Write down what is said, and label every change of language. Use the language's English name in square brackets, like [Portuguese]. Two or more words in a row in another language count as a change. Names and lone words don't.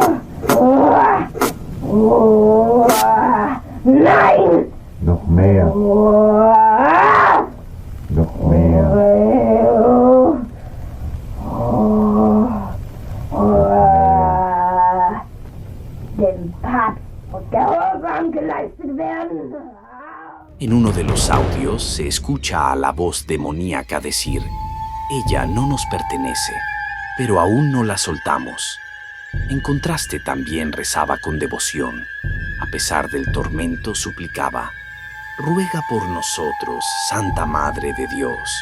[German] Nein! Noch mehr, noch mehr. Dem Papst muss Gehorsam geleistet werden. [Spanish] En uno de los audios se escucha a la voz demoníaca decir: ella no nos pertenece, pero aún no la soltamos. En contraste, también rezaba con devoción. A pesar del tormento, suplicaba: ruega por nosotros, Santa Madre de Dios.